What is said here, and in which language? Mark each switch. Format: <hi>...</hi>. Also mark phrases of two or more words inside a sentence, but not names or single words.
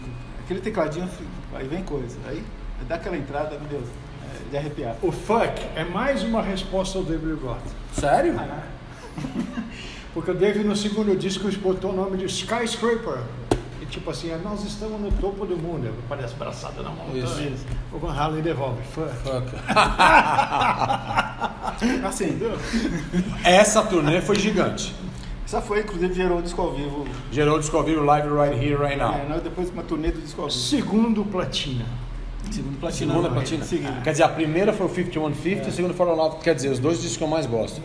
<pt>Aquele tecladinho, aí vem coisa. Aí dá aquela entrada, meu Deus, de arrepiar. O fuck é mais uma resposta ao David Lee Roth. Sério? Porque o David no segundo disco botou o nome de Skyscraper. E tipo assim, nós estamos no topo do mundo. Parece braçada na montanha. Isso. O Van Halen devolve. Fuck. Fuck. Assim, Essa turnê foi gigante. essa foi, inclusive, gerou o disco ao vivo. Gerou o disco ao vivo Live Right Here, Right Now. Depois uma turnê do disco ao vivo. Segundo platina. Segundo platina. Segunda platina. Seguindo. Quer dizer, a primeira foi o 5150 e a segunda foi o Unlawful. Quer dizer, os dois discos que eu mais gosto.</pt>